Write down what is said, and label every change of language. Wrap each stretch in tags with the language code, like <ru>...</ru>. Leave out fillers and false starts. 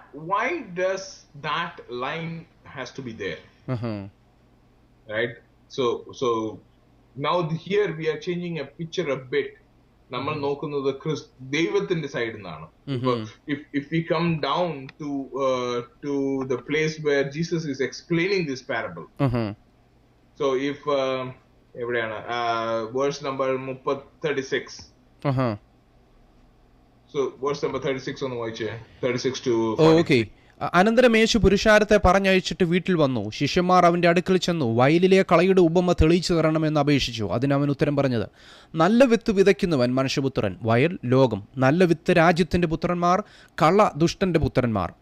<en>Why does that line has to be there? Right? So now here we are changing a picture a bit.</en> <ml>നമ്മൾ നോക്കുന്നത് ദൈവത്തിന്റെ സൈഡിൽ നിന്നാണ്.</ml> <en>If we come down to the place where Jesus is explaining this parable. So if</en> <ml>എവിടെയാണ്</ml> <en>verse number 36. So verse number 36</en> <ml>ഒന്ന് വായിച്ചേ.</ml> <en>36 to 40.</en> <ml>Okay. അനന്തരം യേശു പുരുഷാരത്തെ പറഞ്ഞയച്ചിട്ട് വീട്ടിൽ വന്നു. ശിഷ്യന്മാർ അവൻ്റെ അടുക്കൽ ചെന്നു വയലിലെ കളയുടെ ഉപമ തെളിയിച്ചു തരണമെന്ന് അപേക്ഷിച്ചു. അതിനവൻ ഉത്തരം പറഞ്ഞത്, നല്ല വിത്ത് വിതയ്ക്കുന്നവൻ മനുഷ്യപുത്രൻ, വയൽ ലോകം. നല്ല വിത്ത് രാജ്യത്തിൻ്റെ പുത്രന്മാർ, കള ദുഷ്ടൻ്റെ പുത്രന്മാർ.</ml>